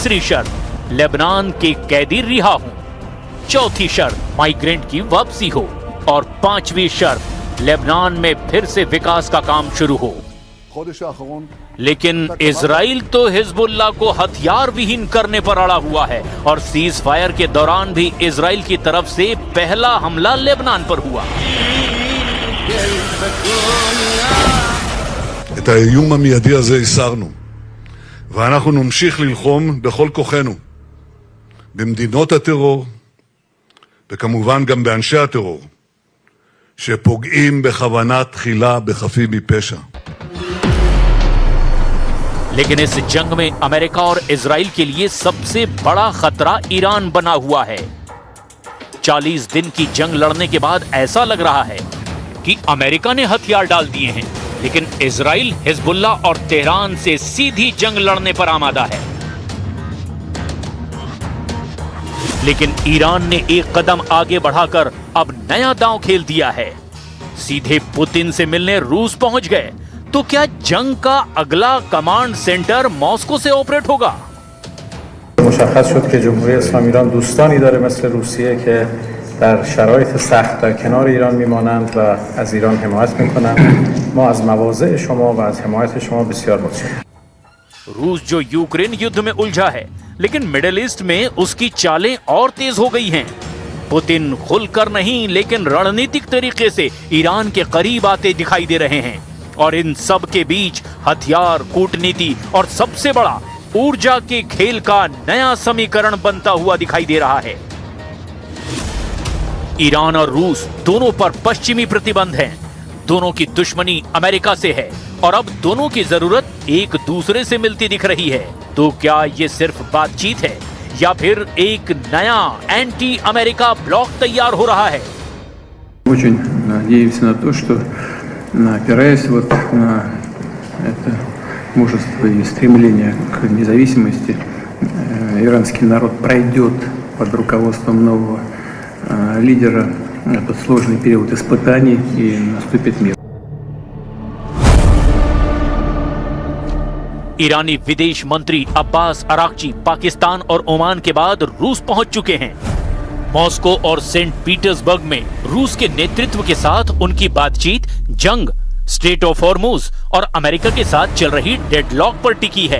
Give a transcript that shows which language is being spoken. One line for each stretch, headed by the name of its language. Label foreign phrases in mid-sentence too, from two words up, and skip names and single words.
Hindi: तीसरी शर्त, लेबनान के कैदी रिहा हों। चौथी शर्त माइग्रेंट की वापसी हो और पांचवी शर्त लेबनान में फिर से विकास का काम शुरू हो। लेकिन इजराइल तो हिजबुल्लाह को हथियार विहीन करने पर अड़ा हुआ है और सीज फायर के दौरान भी इजराइल की तरफ से पहला हमला लेबनान पर हुआ।
Hebrew: את האיום המיידי הזה הסרנו, ואנחנו נמשיך ללחום בכל כוחנו במדינות הטרור וכמובן גם באנשי הטרור שפוגעים בכוונה תחילה בחפים מפשע।
Hindi: लेकिन इस जंग में अमेरिका और इजराइल के लिए सबसे बड़ा खतरा ईरान बना हुआ है। 40 दिन की जंग लड़ने के बाद ऐसा लग रहा है कि अमेरिका ने हथियार डाल दिए हैं, लेकिन इजराइल हिजबुल्लाह और तेहरान से सीधी जंग लड़ने पर आमादा है। लेकिन ईरान ने एक कदम आगे बढ़ाकर अब नया दांव खेल दिया है। सीधे पुतिन से मिलने रूस पहुंच गए। तो क्या जंग का अगला
English: command center
Hindi: मॉस्को से ऑपरेट होगा?
Persian: مشخص شد که جمهوری اسلامی ایران دوستانی داره مثل روسیه که در شرایط سخت در کنار ایران میمانند و از ایران حمایت میکنند. ما از مواضع شما و از حمایت شما بسیار متشکرم.
Hindi: रूस जो यूक्रेन युद्ध में उलझा है, लेकिन मिडिल ईस्ट में उसकी चालें और तेज हो गई हैं। पुतिन खुलकर नहीं लेकिन रणनीतिक तरीके से ईरान के करीब आते दिखाई दे रहे हैं और इन सब के बीच हथियार, कूटनीति और सबसे बड़ा ऊर्जा के खेल का नया समीकरण बनता हुआ दिखाई दे रहा है। ईरान और रूस दोनों पर पश्चिमी प्रतिबंध हैं। दोनों की दुश्मनी अमेरिका से है और अब दोनों की जरूरत एक दूसरे से मिलती दिख रही है। तो क्या ये सिर्फ बातचीत है या फिर एक नया
English: anti America block
Hindi: तैयार हो रहा है?
Russian: Очень надеемся на то, что опираясь вот на это мужество и стремление к независимости, иранский народ пройдет под руководством нового лидера этот сложный период испытаний и наступит мир.
Hindi: ईरानी विदेश मंत्री अब्बास अराक्ची पाकिस्तान और ओमान के बाद रूस पहुंच चुके हैं। मॉस्को और सेंट पीटर्सबर्ग में रूस के नेतृत्व के साथ उनकी बातचीत जंग, स्ट्रेट ऑफ हॉर्मुज और अमेरिका के साथ चल रही डेडलॉक पर टिकी है।